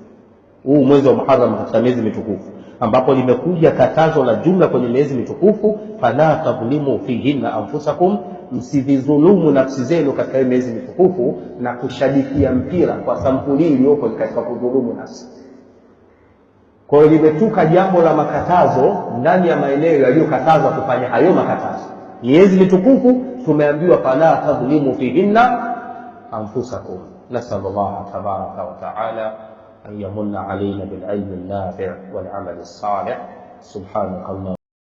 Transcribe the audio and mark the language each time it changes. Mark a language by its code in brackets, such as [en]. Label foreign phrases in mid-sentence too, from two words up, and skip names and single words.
[sw] Huu mwezi wa Muharram katika miezi mitukufu, ambapo limekuja katazo la jumla kwenye miezi mitukufu, [ar] فلا تظلموا فيهن أنفسكم, [sw] msidhulumu nafsi zenu katika miezi mitukufu na kushabikia mpira kwa sampuli iliyopo katika kudhulumu nafsi. Kwa hiyo limetuka jambo la makatazo ndani ya maeneo yaliyokatazwa kufanya hayo makatazo. Miezi mitukufu tumeambiwa [ar] فلا تظلموا فيهن أنفسكم. نسأل الله تبارك وتعالى أن يمن علينا بالعلم النافع والعمل الصالح. سبحانك الله.